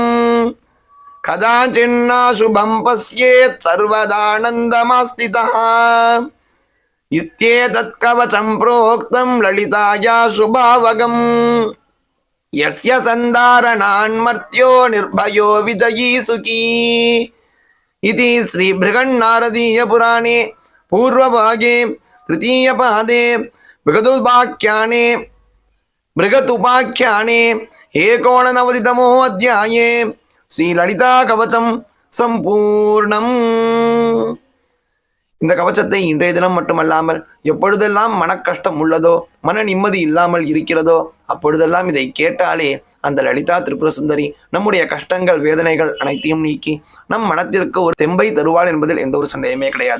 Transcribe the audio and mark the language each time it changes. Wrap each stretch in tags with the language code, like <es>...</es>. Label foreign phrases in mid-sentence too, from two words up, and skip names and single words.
<sa>कदाचिन्ना शुभं पश्येत् सर्वदानन्दमास्थितः इत्येतत् कवचं प्रोक्तं ललिताया शुभावगम् यस्य सन्धारणान्मर्त्यो निर्भयो विजयी सुखी इति श्री बृहन्नारदीय पुराणे पूर्वभागे तृतीयपादे बृहदुपाख्याने एकोननवतितमो अध्याये</sa> <ta>ஸ்ரீ லலிதா கவச்சம் சம்பூர்ணம். இந்த கவச்சத்தை இன்றைய தினம் மட்டுமல்லாமல் எப்பொழுதெல்லாம் மனக்கஷ்டம் உள்ளதோ மன நிம்மதி இல்லாமல் இருக்கிறதோ அப்பொழுதெல்லாம் இதை கேட்டாலே அந்த லலிதா திரிபுர சுந்தரி நம்முடைய கஷ்டங்கள் வேதனைகள் அனைத்தையும் நீக்கி நம் மனத்திற்கு ஒரு தெம்பை தருவாள் என்பதில் எந்த ஒரு சந்தேகமே கிடையாது.</ta>